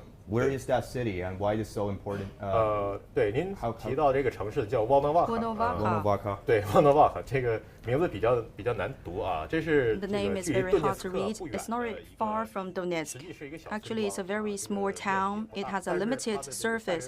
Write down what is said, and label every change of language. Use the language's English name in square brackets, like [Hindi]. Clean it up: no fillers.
[English] Where is that city and why is it so important? [Chinese] 对，您提到这个城市叫沃诺瓦卡。 [English] Volnovakha. [Chinese] 对，沃诺瓦卡这个名字比较难读啊。这是 [English] The name is very hard to read. It's not far from Donetsk. Actually, it's a very small town. It has a limited surface.